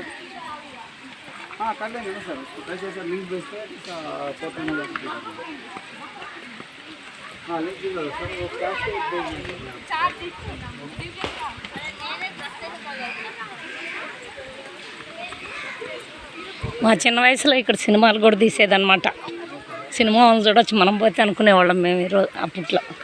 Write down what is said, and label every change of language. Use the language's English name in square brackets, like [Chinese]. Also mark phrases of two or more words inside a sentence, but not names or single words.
[Hindi] हाँ कर देंगे ना सर. उसको कैसे सर लिंक भेजते हैं फोटो में जाकर. हाँ लिंक भेज दो सर. वो कैश [Telugu] మా చిన్న వయసులో ఇక్కడ సినిమాలు కూడా తీసేదన్నమాట. సినిమా చూడొచ్చు మనం పోతే అనుకునేవాళ్ళం మేము ఈరోజు అప్పట్లో.